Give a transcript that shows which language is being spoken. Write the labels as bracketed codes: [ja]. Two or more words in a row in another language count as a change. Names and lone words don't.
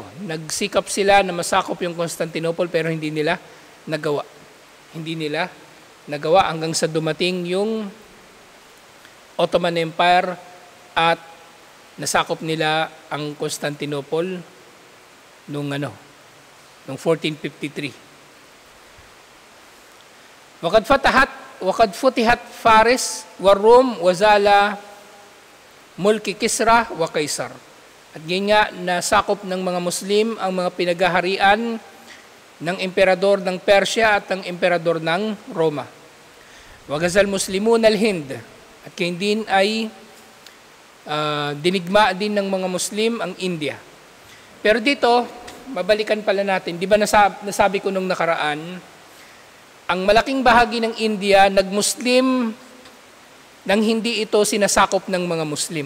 [tl] Nagsikap sila na masakop yung Constantinople pero hindi nila nagawa. Hindi nila nagawa hanggang sa dumating yung Ottoman Empire at nasakop nila ang Constantinople noong 1453. [ar] وقد فتحت فارس والروم وزال ملك كسرى وقيصر. [tl] At ganyan nga, nasakop ng mga Muslim ang mga pinagaharian ng emperador ng Persia at ng emperador ng Roma. [ar] وغزا المسلمون الهند. [tl] At ganyan din ay dinigma din ng mga Muslim ang India. Pero dito, mabalikan pala natin, di ba nasabi ko nung nakaraan, ang malaking bahagi ng India, nag-Muslim nang hindi ito sinasakop ng mga Muslim.